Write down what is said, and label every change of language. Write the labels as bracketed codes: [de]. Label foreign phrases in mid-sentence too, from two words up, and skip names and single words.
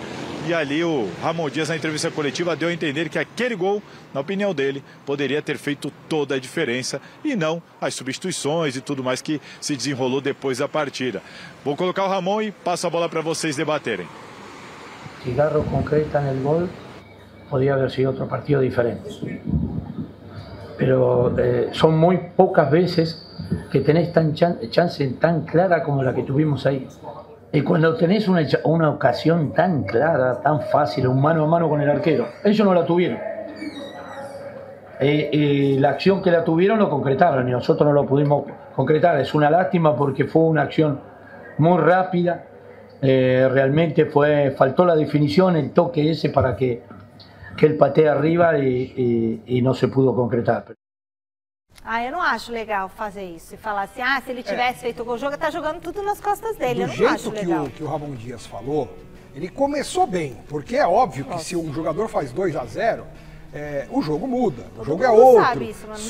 [pt] E ali o Ramon Dias, na entrevista coletiva, deu a entender que aquele gol, na opinião dele, poderia ter feito toda a diferença e não as substituições e tudo mais que se desenrolou depois da partida. Vou colocar o Ramon e passo a bola para vocês debaterem. [es] Se Garro concreta no gol, podría haber sido otro partido diferente. Pero son muy pocas veces que tenés chance tan clara como la que tuvimos ahí. Y cuando tenés una ocasión tan clara, tan fácil, un mano a mano con el arquero, ellos no la tuvieron. La acción que la tuvieron lo concretaron y nosotros no lo pudimos concretar. Es una lástima porque fue una acción muy rápida. Realmente faltó la definición, el toque ese para que [pt] ele pateia [es] arriba [pt] e não [es] se pudo concretar. [pt] Eu não acho legal fazer isso. E falar assim, se ele tivesse feito o gol, tá jogando tudo nas costas dele. Do jeito que o Ramon Dias falou, ele começou bem. Porque é óbvio que se um jogador faz 2-0, o jogo muda. O jogo é outro. Sabe isso, mas